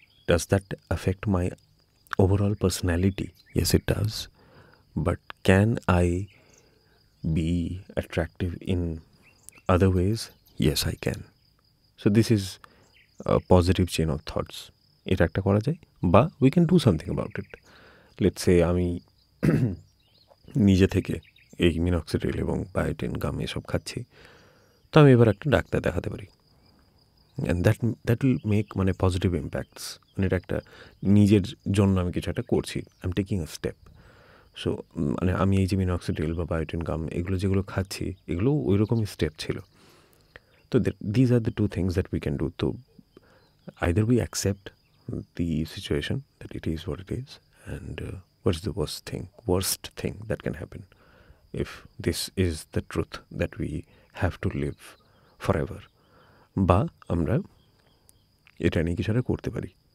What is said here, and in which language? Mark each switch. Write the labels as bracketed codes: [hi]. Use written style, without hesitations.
[en] Does that affect my overall personality? Yes, it does. But can I be attractive in other ways? Yes, I can. So this is a positive chain of thoughts. [bn] এটা একটা করা যায়, বা [en] we can do something about it. Let's say [bn] আমি নিজে থেকে এই minoxidil এবং বায়োটিন গাম এসব খাচ্ছি, তো আমি এবার একটা ডাক্তার দেখাতে পারি, [en] and that will make [bn] মানে পজিটিভ ইম্প্যাক্টস, মানে এটা একটা নিজের জন্য আমি কিছু একটা করছি, [en] I am taking a step. [bn] So মানে আমি এই যে মিনক্সিডিল বা বায়োটিন গাম এগুলো যেগুলো খাচ্ছি, এগুলো ওই রকমই স্টেপ ছিল। [en] তো these are the two things that we can do. তো either we accept the situation that it is what it is, and what is the worst thing that can happen if this is the truth that we have to live forever, [bn] বা আমরা এটা নিয়ে কিছু একটা করতে পারি।